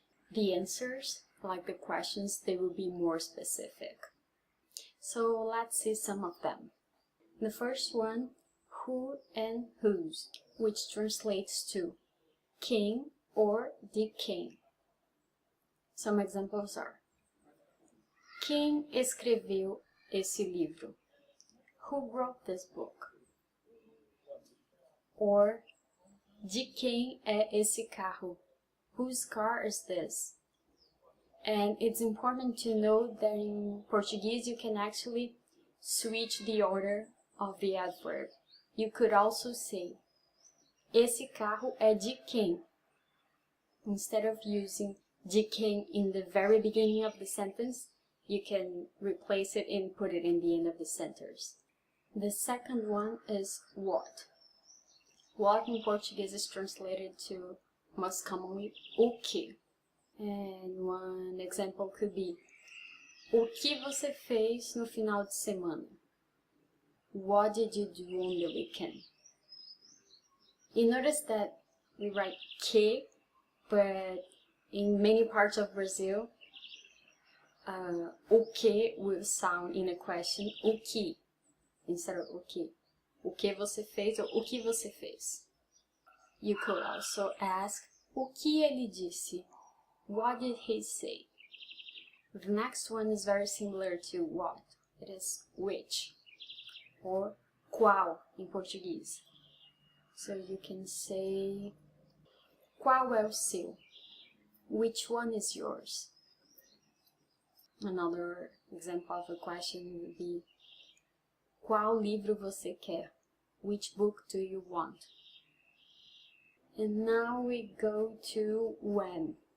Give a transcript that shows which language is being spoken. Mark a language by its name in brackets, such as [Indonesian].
[English] The answers, like the questions, they will be more specific. So let's see some of them. The first one, who and whose, which translates to quem or de quem. Some examples are: [Portuguese] quem escreveu esse livro? [English] Who wrote this book? [Portuguese] Or de quem é esse carro? [English] Whose car is this? And it's important to note that in Portuguese you can actually switch the order of the adverb. You could also say, [Portuguese] esse carro é de quem? [English] Instead of using de quem in the very beginning of the sentence, you can replace it and put it in the end of the sentence. The second one is what. What in Portuguese is translated to, most commonly, o que. And one example could be, [Portuguese] o que você fez no final de semana? [English] What did you do on the weekend? You notice that we write que, but in many parts of Brazil, o que will sound in a question o que instead of o que. [Portuguese] O que você fez or o que você fez. You could also ask o que ele disse? [English] What did he say? The next one is very similar to what. It is which, or qual in Portuguese. So you can say, [Portuguese] qual é o seu? [English] Which one is yours? Another example of a question would be, [Portuguese] qual livro você quer? [English] Which book do you want? And now we go to when.